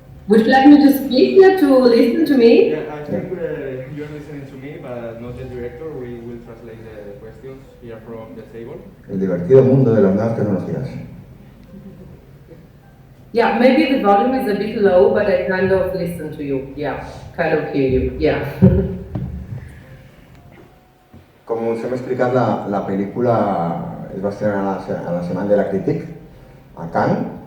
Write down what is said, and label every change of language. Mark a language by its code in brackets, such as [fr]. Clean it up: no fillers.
[en] Would you like me to speak to listen to me? Yeah, I think you're listening to me, but not the director. We will translate the questions here from the table. [es] El divertido mundo de las nuevas tecnologías. [en] Yeah, maybe the volume is a bit low, but I kind of listen to you. Yeah, kind of hear you. Yeah. [ca] Com us hem explicat, la pel·lícula es va estrenar a la Setmana de la Crític, a Cannes.